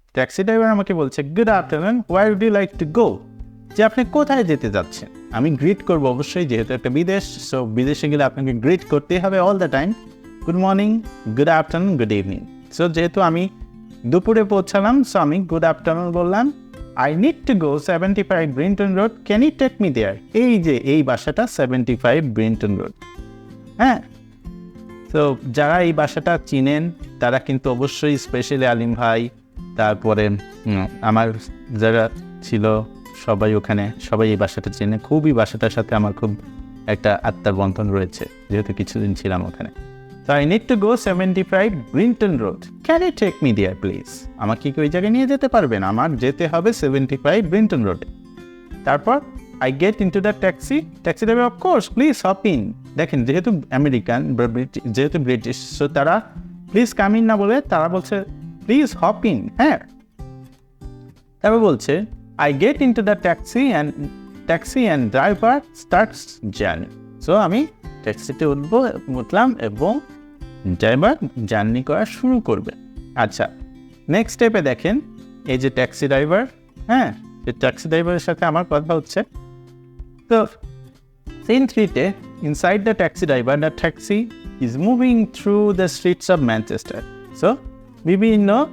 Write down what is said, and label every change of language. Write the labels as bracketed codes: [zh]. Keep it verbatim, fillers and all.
[bn] Taxi driver আমাকে বলছে, [en] Good afternoon, where would you like to go. [bn] যে আপনি কোথায় যেতে যাচ্ছেন। আমি গ্রিট করবো অবশ্যই, যেহেতু একটা বিদেশ, সো বিদেশে গেলে আপনাকে গ্রিট করতেই হবে [en] All the time. Good morning, good afternoon, good evening. [bn] So যেহেতু আমি দুপুরে পৌঁছালাম, সো আমি গুড আফটারনুন বললাম। [en] I need to go seventy-five Brinton Road. Can you take me there? [bn] এই যে এই বাসাটা seventy-five Brinton Road, হ্যাঁ। তো যারা এই বাসাটা চিনেন তারা কিন্তু অবশ্যই, স্পেশালি আলিম ভাই, তারপরে আমার যারা ছিল সবাই ওখানে, সবাই এই বাসাটা চেনে। খুবই বাসাটার সাথে আমার খুব একটা আত্মার বন্ধন রয়েছে, যেহেতু কিছুদিন ছিলাম ওখানে। [en] So I need to go seventy-five Brinton Road. Can you take me there, please? [bn] আমাকে কি ওই জায়গায় নিয়ে যেতে পারবেন? আমার যেতে হবে seventy-five Brinton Road. তারপর [en] I get into the taxi. Taxi driver, of course, please hop in. [bn] দেখেন, যেহেতু আমেরিকান, যেহেতু ব্রিটিশ, সো তারা [en] please come in [bn] না বলে তারা বলছে [en] please hop in, [bn] হ্যাঁ। তারপর বলছে [en] I get into the taxi and taxi and driver starts journey. So [bn] আমি ট্যাক্সিতে উঠবো, উঠলাম এবং ড্রাইভার জার্নি করা শুরু করবে। আচ্ছা, নেক্সট স্টেপে দেখেন এই যে ট্যাক্সি ড্রাইভার, হ্যাঁ, ট্যাক্সি ড্রাইভারের সাথে আমার কথা হচ্ছে। তো সিন থ্রিতে, [en] Inside the taxi driver, the taxi is moving through the streets of Manchester. [bn] So বিভিন্ন